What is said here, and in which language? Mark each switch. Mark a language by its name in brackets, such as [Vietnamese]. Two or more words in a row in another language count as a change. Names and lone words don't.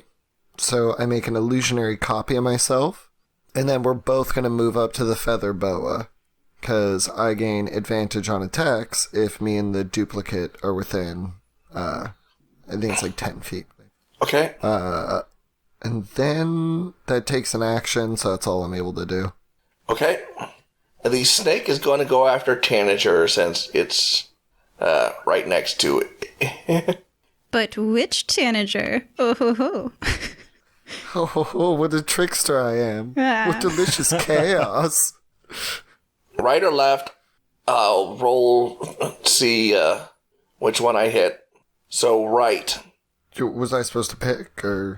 [English] So I make an illusionary copy of myself, and then we're both going to move up to the feather boa, because I gain advantage on attacks if me and the duplicate are within, I think it's like 10 feet. Okay. And then that takes an action, so that's all I'm able to do. Okay. The snake is going to go after Tanager since it's right next to it. But which Tanager? Oh, ho, ho. Oh, what a trickster I am. What delicious chaos. Right or left, I'll roll, see which one I hit. So right. Was I supposed to pick, or...?